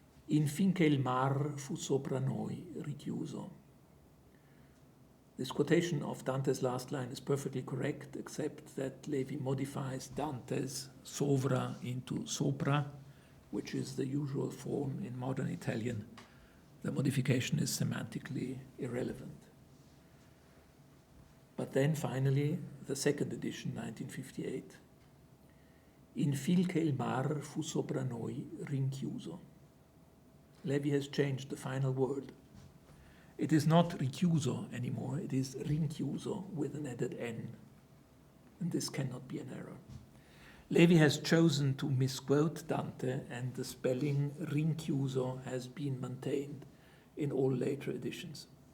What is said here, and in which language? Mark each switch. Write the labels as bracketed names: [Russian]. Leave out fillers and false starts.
[Italian] In finché il mar fu sopra noi richiuso. [English] This quotation of Dante's last line is perfectly correct, except that Levi modifies Dante's sovra into sopra, which is the usual form in modern Italian. The modification is semantically irrelevant. But then finally, the second edition, 1958. [Italian] In fil che il mar fu sopra noi rinchiuso. [English] Levi has changed the final word. It is not richiuso anymore, it is rinchiuso with an added N. And this cannot be an error. Levi has chosen to misquote Dante, and the spelling rinchiuso has been maintained in all later editions.